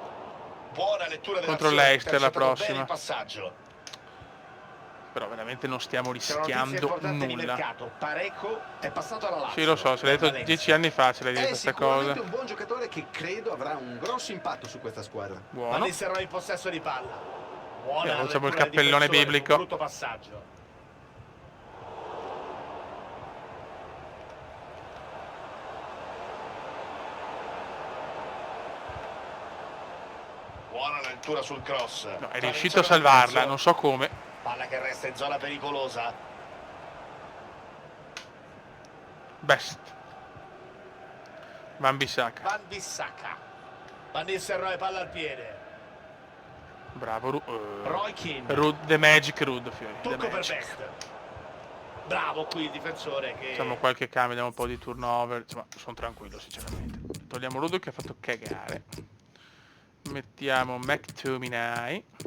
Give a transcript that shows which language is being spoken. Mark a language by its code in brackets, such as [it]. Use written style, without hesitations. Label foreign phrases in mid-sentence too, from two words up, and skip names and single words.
[it] Buona lettura Contro dell'azione, l'Leicester la intercettato bene prossima. il passaggio. Però veramente non stiamo C'è una notizia rischiando importante di nulla. mercato. Pareco è passato alla Lazio. Sì, lo so, se l'hai detto Valencia. 10 anni fa, ce l'hai detto È questa sicuramente cosa. un buon giocatore che credo avrà un grosso impatto su questa squadra. Buono. Van Nistelrooy in possesso di palla. Buona Facciamo il lettura del cappellone difensore, biblico. un brutto passaggio. Buona lettura sul cross. No, è riuscito a salvarla, non so come. Palla che resta in zona pericolosa. Best. Van Bissaka. Van Bissaka. Van Nistelrooy, palla al piede. Bravo. Roy Keane. [en] The Magic [it] Rud, Fiori. The Tocco per Magic. Best. Bravo qui il difensore che... Facciamo qualche cambio, diamo un po' di turnover. Insomma, sono tranquillo sinceramente. Togliamo Rudo che ha fatto cagare. Mettiamo McTominay.